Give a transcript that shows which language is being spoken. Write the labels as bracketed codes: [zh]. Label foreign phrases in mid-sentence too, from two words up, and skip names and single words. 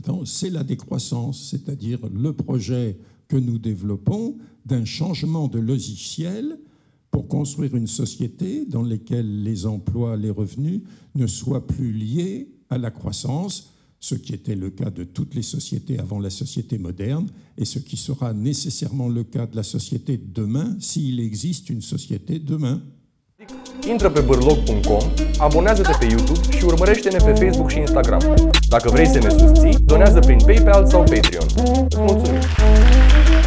[fr] façon, c'est la décroissance, c'est-à-dire le projet que nous développons d'un changement de logiciel pour construire une société dans laquelle les emplois, les revenus ne soient plus liés à la croissance, ce qui était le cas de toutes les sociétés avant la société moderne, et ce qui sera nécessairement le cas de la société de demain, s'il existe une société demain. [ro] Intră pe bârlog.com, abonează-te pe YouTube și urmărește-ne pe Facebook și Instagram. Dacă vrei să ne susții, donează prin PayPal sau Patreon. Îți mulțumim!